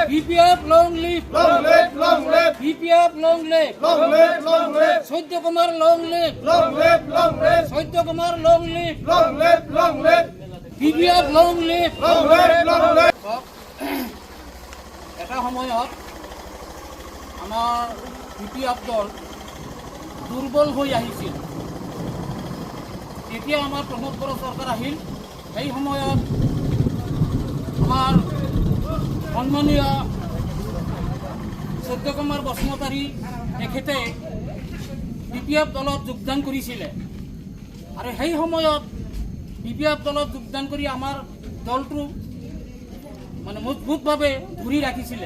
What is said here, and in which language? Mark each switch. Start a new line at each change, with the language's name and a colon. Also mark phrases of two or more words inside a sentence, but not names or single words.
English: BPF long live. Long live, long live. BPF long live. Long live, long live. Saitya Kumar long live. Long live, long live. Saitya Kumar long live. Long live, long live. BPF long live. Long live, long live.
Assamese: এটা সময়ত আমাৰ BPF দল দুৰ্বল হৈ আহিছিল। যেতিয়া আমাৰ প্ৰমোদ বড়ো চৰকাৰ আহিল, সেই সময়ত আমাৰ সন্মানীয় সত্য কুমাৰ বসুমতাৰী তেখেতে BPF দলত যোগদান কৰিছিলে আৰু সেই সময়ত BPF দলত যোগদান কৰি আমাৰ দলটো মানে মজবুতভাৱে ধৰি ৰাখিছিলে।